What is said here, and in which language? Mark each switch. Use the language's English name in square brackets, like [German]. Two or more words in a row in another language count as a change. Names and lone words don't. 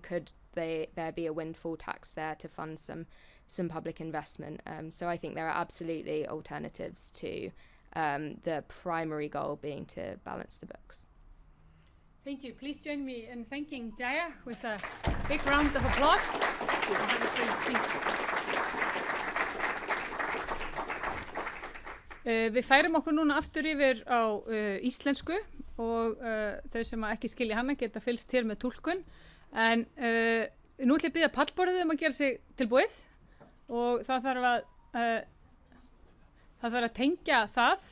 [English] Could there be a windfall tax there to fund some public investment? So I think there are absolutely alternatives to the primary goal being to balance the books. Thank you. Please join me in thanking Jaya with a big round of applause. [Icelandic] Við færum okkur núna aftur yfir á íslensku og þau sem ekki skilja hana geta fylgst hér með túlkun. En nú ætla ég að biðja pallborðið að gera sig tilbúið og það þarf að tengja það.